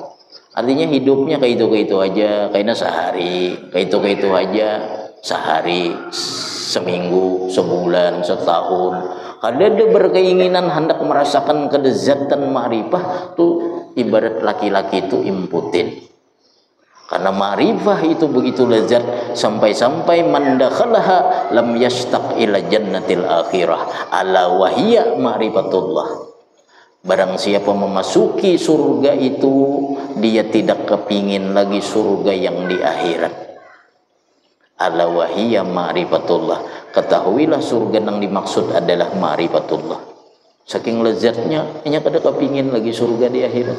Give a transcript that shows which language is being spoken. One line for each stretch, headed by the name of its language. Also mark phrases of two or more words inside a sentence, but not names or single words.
Banjar: Artinya hidupnya kayak itu aja, kayaknya sehari, kayak itu aja, sehari, seminggu, sebulan, setahun. Kada ada berkeinginan hendak merasakan kelezatan ma'rifah tuh ibarat laki-laki itu imputin. Karena ma'rifah itu begitu lezat sampai-sampai
Arabic: من دخلها لم يشتق إلى جنة الآخرة ألا وهي معرفة الله.
Banjar: Barang siapa memasuki surga itu, dia tidak kepingin lagi surga yang di akhirat.
Arabic: ألا وهي معرفة الله.
Banjar: Ketahuilah surga yang dimaksud adalah ma'rifatullah. Saking lezatnya, hanya kada kepingin lagi surga di akhirat.